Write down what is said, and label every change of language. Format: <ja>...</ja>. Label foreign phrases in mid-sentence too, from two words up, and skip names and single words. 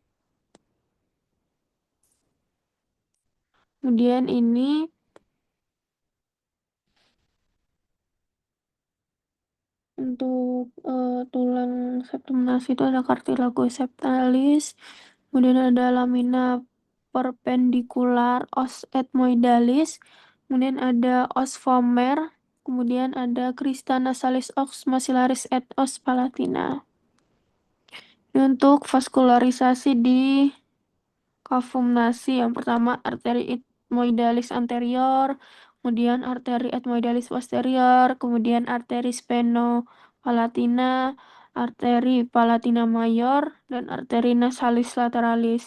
<id>Kemudian ini untuk tulang septum nasi itu ada cartilago septalis, kemudian ada lamina perpendicular os ethmoidalis, kemudian ada os vomer, kemudian ada crista nasalis os maxillaris et os palatina. Ini untuk vaskularisasi di kavum nasi. Yang pertama arteri ethmoidalis anterior, kemudian arteri ethmoidalis posterior, kemudian arteri spheno-palatina, arteri palatina mayor, dan arteri nasalis lateralis.</id>